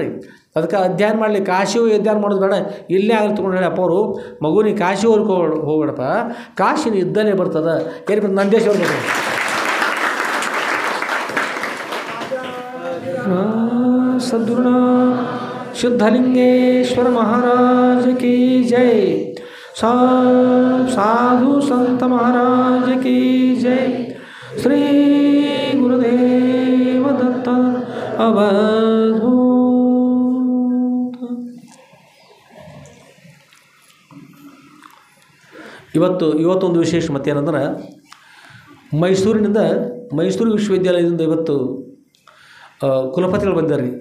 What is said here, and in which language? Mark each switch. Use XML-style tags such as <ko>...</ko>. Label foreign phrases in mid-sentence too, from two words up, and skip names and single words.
<kn>ಅದಕ್ಕೆ ಅಧ್ಯಯನ ಮಾಡಲಿಕ್ಕೆ ಕಾಶಿಯೂ ಅಧ್ಯಯನ ಮಾಡೋದು ಬೇಡ, ಇಲ್ಲೇ ಆಗಲಿ ತೊಗೊಂಡು ಹೇಳಿ ಅಪ್ಪ ಅವರು ಮಗುನಿ ಕಾಶಿವರೆಗೂ ಹೋಗ್ಬೇಡಪ್ಪ, ಕಾಶಿನ ಇದ್ದಲೇ ಬರ್ತದೆ. ಏನು ಬರ್ತದೆ ನಂದೇಶ್ವರ ಬರ್ತದೆ. ಸದ್ಗುರುಣ ಸಿದ್ಧಲಿಂಗೇಶ್ವರ</kn> <hi>महाराज की जय. साधु संत महाराज की जय. श्री गुरुदेव दत्त अवधूत.</hi> <kn>ಇವತ್ತೊಂದು ವಿಶೇಷ ಮತ್ತೇನಂದ್ರೆ ಮೈಸೂರು ವಿಶ್ವವಿದ್ಯಾಲಯದಿಂದ ಇವತ್ತು ಕುಲಪತಿಗಳು ಬಂದಿದ್ದಾರೆ ರೀ.</kn>